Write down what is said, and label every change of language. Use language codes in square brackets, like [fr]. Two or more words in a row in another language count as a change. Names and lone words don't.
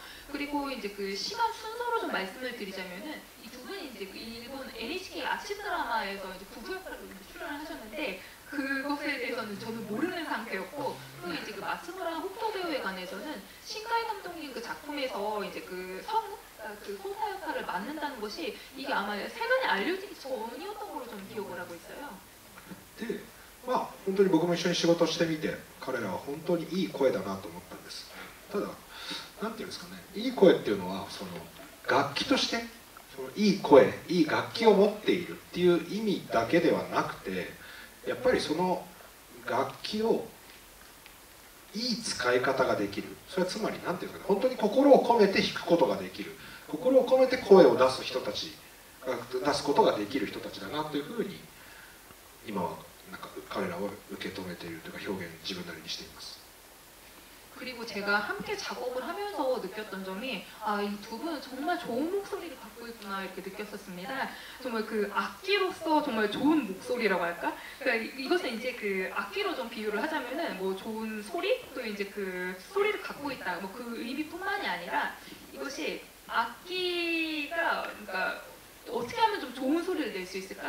[ko] 그리고 이제 그 시간 순서로 좀 말씀을 드리자면은 이 두 분이 이제 그 일본 NHK 아침 드라마에서 이제 부부 역할로 출연을 하셨는데. 그것에 대해서는 저는 모르는 상태였고, 그리고 이제 그 마츠무라 호토 배우에 관해서는 신카이 감독님 그 작품에서 이제 그 소사 역할을 맡는다는 것이 이게 아마 세간에 알려지기 전이었던 걸로 좀 기억을 하고 있어요. [ja] で、本当に僕も一緒に仕事をしてみて、彼らは本当にいい声だなと思ったんです。ただ、なんていうんですかね、いい声っていうのはその楽器としてそのいい声、いい楽器を持っているっていう意味だけではなくて。やっぱりその楽器をいい使い方ができる、それはつまり何ていうんですかね、本当に心を込めて弾くことができる、心を込めて声を出す人たち出すことができる人たちだなというふうに今はなんか彼らを受け止めているというか表現自分なりにしています。 [ko] 그리고 제가 함께 작업을 하면서 느꼈던 점이 이 두 분은 정말 좋은 목소리를 갖고 있구나 이렇게 느꼈었습니다. 정말 그 악기로서 정말 좋은 목소리라고 할까? 그러니까 이것은 이제 그 악기로 좀 비유를 하자면은 뭐 좋은 소리 또 이제 그 소리를 갖고 있다 뭐 그 의미뿐만이 아니라 이것이 악기가 그러니까 어떻게 하면 좀 좋은 소리를 낼 수 있을까?